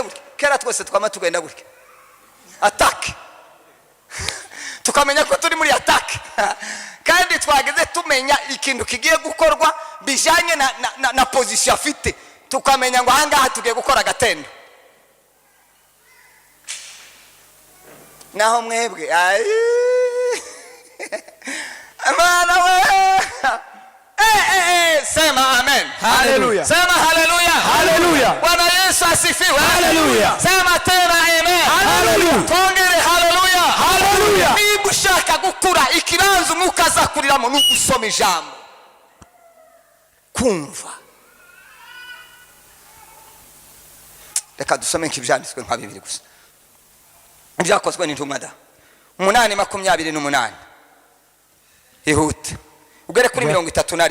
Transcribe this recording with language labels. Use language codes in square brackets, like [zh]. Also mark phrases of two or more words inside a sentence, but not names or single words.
[rw] gutya kera twese twama tugenda gutya attack tukamenya ko turi muri attack kandi twageze tumenya ikintu kigiye gukorwa bijanye na position afite tukamenya ngo ahangaha tugiye gukora gatendo naho mwebwe amana we [sw] sema amen haleluya sema haleluya haleluya Bwana Yesu asifiwe haleluya sema tena amen haleluya [rw] tongere haleluya [sw] haleluya [rw] niba ushaka gukura ikibanza umukaza kuriramo n'ugusoma ijambo kumva reka dusome nk'ibyanditswe nka bibiri gusa ibyakozwe n'intumwa da 8:28 ihute ugere kuri 31